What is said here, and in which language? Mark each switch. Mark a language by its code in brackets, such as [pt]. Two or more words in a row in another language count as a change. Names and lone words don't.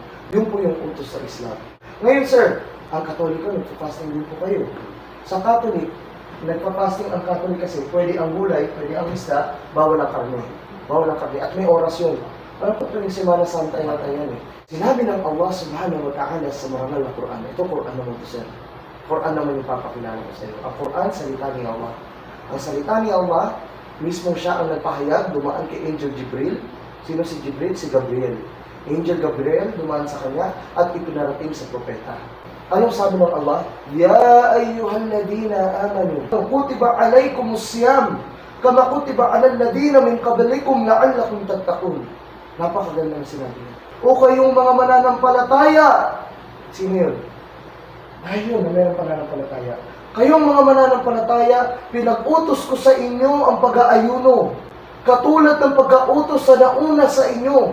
[tl] Yun po yung utos sa Islam. Ngayon, sir, ang Katoliko, nagpa-fasting din po kayo. Sa Catholic, nagpa-fasting ang Catholic kasi pwede ang gulay, pwede ang isda, bawal ang karne. Bawal ang karne. At may oras yun. Parang po ito yung Semana Santa yata yan eh. Sinabi ng Allah [ar] سبحانه وتعالى [tl] sa marangal na Quran. Ito Quran naman po, sir. Quran naman yung papakilala ko sa iyo. Ang Quran, salita ni Allah. Ang salita ni Allah, mismo siya ang nagpahayag, dumaan kay Angel Jibril. Sino si Jibril? Si Gabriel. Angel Gabriel, dumaan sa kanya at ipinarating sa propeta. Anong sabi ng Allah? [ar] يا أيها الذين آمنوا، كتب عليكم الصيام، كما كتب على الذين من قبلكم لعلكم تتقون. [tl] Napakaganda ng sinabi niya. O kayong mga mananampalataya, Sino yun? Ayun, na mayroong pananampalataya. Kayong mga mananampalataya, pinag-utos ko sa inyo ang pag-aayuno. Katulad ng pag-autos sa nauna sa inyo.